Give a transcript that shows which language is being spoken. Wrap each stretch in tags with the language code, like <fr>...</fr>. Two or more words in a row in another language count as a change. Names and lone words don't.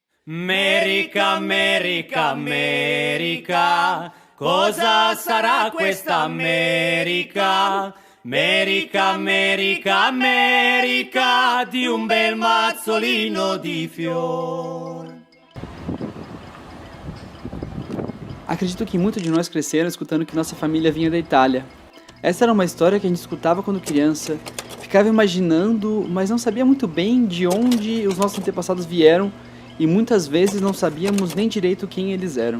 <it>America, America, America, cosa sarà questa America? America, America, America, di un bel mazzolino di fior.</it> <pt>Acredito que muitos de nós cresceram escutando que nossa família vinha da Itália. Essa era uma história que a gente escutava quando criança, ficava imaginando, mas não sabia muito bem de onde os nossos antepassados vieram e muitas vezes não sabíamos nem direito quem eles eram.</pt>